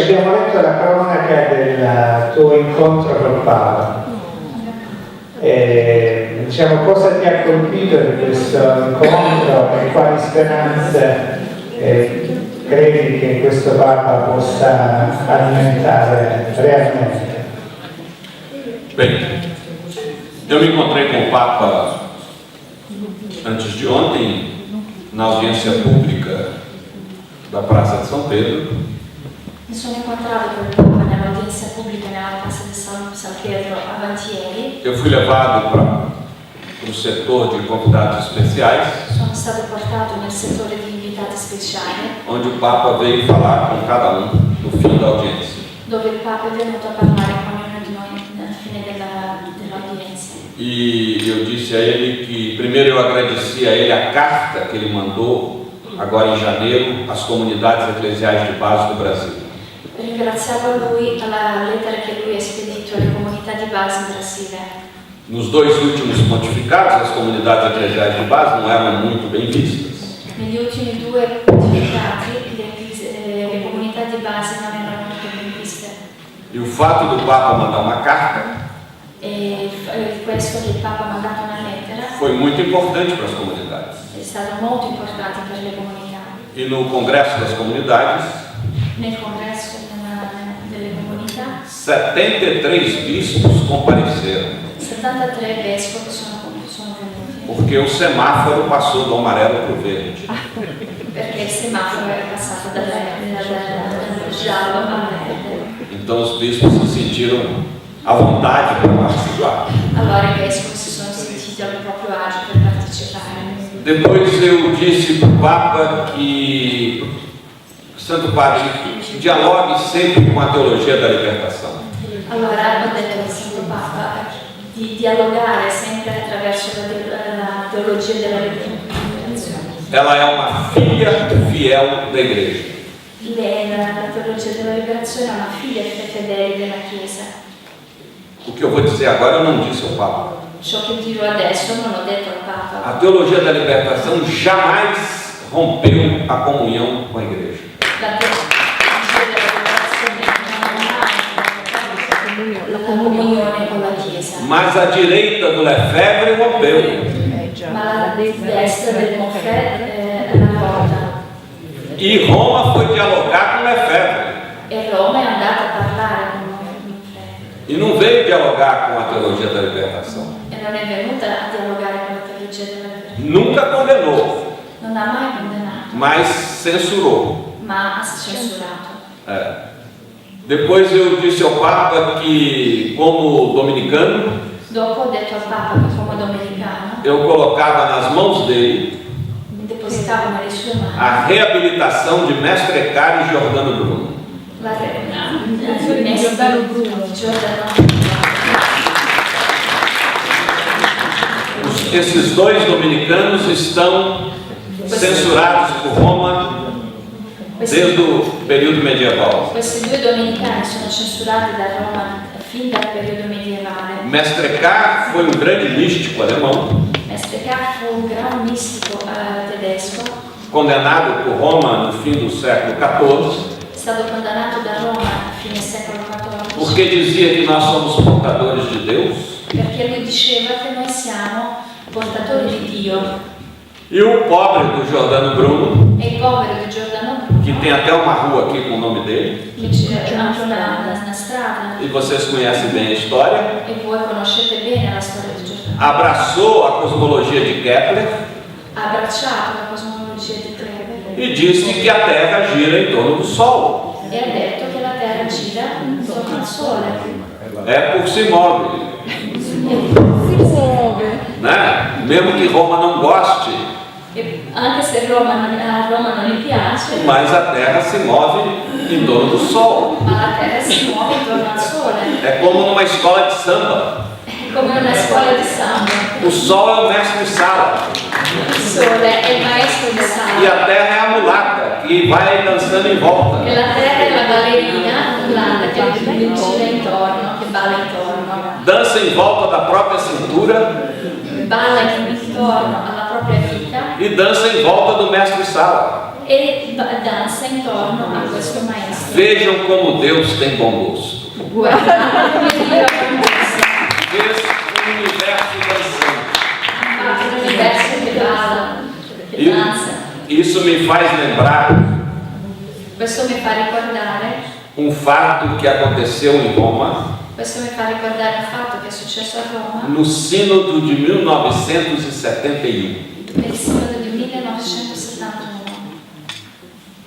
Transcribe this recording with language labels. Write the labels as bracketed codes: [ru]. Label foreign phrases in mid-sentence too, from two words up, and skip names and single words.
[it] Abbiamo letto la cronaca del tuo incontro con Paolo. Diciamo, cosa ti ha colpito di questo incontro e quali speranze credi che questo Papa possa alimentare realmente? [pt] Bem, eu me encontrei com o Papa antes de ontem, na audiência pública da Praça de São Pedro. [it] Mi sono incontrato con il Papa nell'udienza pubblica nella Piazza di San Pietro avanti ieri. [pt] Eu fui levado para o setor de convidados especiais, [it] Sono stato portato nel settore di invitati speciali, [pt] onde o Papa veio falar com cada um no fim da audiência. [it] dove il Papa è venuto a parlare con ognuno di noi alla fine dell'udienza. [pt] E eu disse a ele que primeiro eu agradeci a ele a carta que ele mandou agora em janeiro às comunidades eclesiais de base do Brasil. [it] Ringraziavo lui alla lettera che lui ha spedito alle comunità di base in Brasile. [pt] Nos dois últimos pontificados, as comunidades eclesiais de base não eram muito bem vistas. [it] Negli ultimi due pontificati le comunità di base non erano molto ben viste. [pt] E o fato do Papa mandar uma carta [it] E questo che il Papa ha mandato una lettera [pt] foi muito importante para as comunidades. [it] è stato molto importante per le comunità. [pt] E no Congresso das Comunidades, [it] Nel congresso delle comunità [pt] 73 bispos compareceram, [it] 73 vescovi sono venuti [pt] porque o semáforo passou do amarelo para o verde. [it] perché il semaforo era passato dal giallo al verde. [pt] Então os bispos se sentiram à vontade para participar. [it] Allora i vescovi si sono sentiti al proprio agio per partecipare. [pt] Depois eu disse para o Papa que, Santo Padre, dialogue sempre com a teologia da libertação. [it] Allora ho detto al Santo Papa di dialogare sempre attraverso la teologia della liberazione. [pt] Ela é uma filha fiel da igreja. [it] Lei, la teologia della liberazione è una figlia fedele della Chiesa. [pt] O que eu vou dizer agora eu não disse ao Papa. [it] Ciò che dirò adesso non l'ho detto al Papa. [pt] A teologia da libertação jamais rompeu a comunhão com a igreja. [it] La teologia della liberazione non ha la comunione con la Chiesa. [pt] Mas a direita do Lefebvre rompeu. [it] Ma la destra del Moffat l'ha rotta. [pt] E Roma foi dialogar com Lefebvre. [it] E Roma è andata a parlare con Moffat. [pt] E não veio dialogar com a teologia da libertação. [it] E non è venuta a dialogare con la teologia della liberazione. [pt] Nunca condenou, [it] Non ha mai condannato, [pt] mas censurou. [it] ma ha censurato. [pt] Depois eu disse ao Papa que, como dominicano, [it] Dopo ho detto al Papa che come domenicano [pt] eu colocava nas mãos dele [it] depositavo nelle sue mani [pt] a reabilitação de Mestre Eckhart e Giordano Bruno. [it] Giordano Bruno. [pt] Esses dois dominicanos estão censurados por Roma desde o período medieval. [it] Questi due domenicani sono censurati da Roma fin dal periodo medievale. [pt] Mestre Eckhart foi grande místico alemão, [it] Mestre Eckhart fu un gran mistico tedesco, [pt] condenado por Roma no fim do século XIV, [it] è stato condannato da Roma a fine secolo XIV [pt] porque dizia que nós somos portadores de Deus. [it] perché lui diceva che noi siamo portatori di Dio. [pt] E o pobre do Giordano Bruno, [it] E il povero di Giordano Bruno, [pt] que tem até uma rua aqui com o nome dele, [it] che c'è anche una strada, [pt] e vocês conhecem bem a história, [it] e voi conoscete bene la storia di Giordano, [pt] abraçou a cosmologia de Kepler [it] ha abbracciato la cosmologia di Kepler [pt] e disse que a Terra gira em torno do Sol. [it] e ha detto che la Terra gira intorno al Sole. É por si move, né? [pt] Mesmo que Roma não goste, [it] E anche se a Roma non gli piace, [pt] mas a Terra se move em torno do Sol. [it] ma la Terra si muove intorno al Sole. [pt] É como numa escola de samba. [it] È come una scuola di samba. [pt] O Sol é o mestre de sala [it] Il Sole è il maestro di e sala. [pt] a Terra é a mulata que vai dançando em volta. [it] E la Terra è la ballerina mulata che gira intorno, che balla intorno. [pt] Dança em volta da própria cintura [it] Balla intorno alla propria vita [pt] e dança em volta do mestre sala. [it] e danza intorno a questo maestro. [pt] Vejam como Deus tem bom gosto. [it] Guardate come Dio ha commesso. [pt] Fez um universo dançante. [it] Un universo che balla, che E danza. [pt] isso me faz lembrar [it] Questo mi fa ricordare, [pt] fato que aconteceu em Roma [it] questo mi fa ricordare il fatto che è successo a Roma [pt] no Sínodo de 1971. [it] nel sinodo del 1971.